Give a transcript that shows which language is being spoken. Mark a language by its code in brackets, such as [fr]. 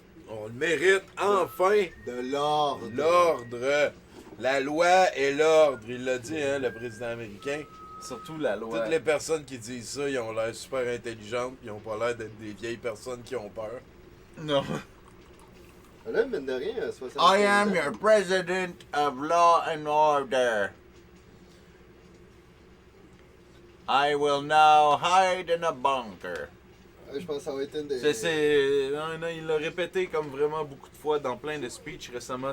[fr] On le mérite, enfin! De l'ordre. L'ordre! La loi et l'ordre, il l'a dit, hein, le président américain. Surtout la loi. Toutes les personnes qui disent ça, ils ont l'air super intelligentes, puis ils ont pas l'air d'être des vieilles personnes qui ont peur. Non. Là, mine de rien, 60 [en] I am your president of law and order. I will now hide in a bunker. [fr] Je pense que ça va être une des... Non, il l'a répété comme vraiment beaucoup de fois dans plein de speeches récemment.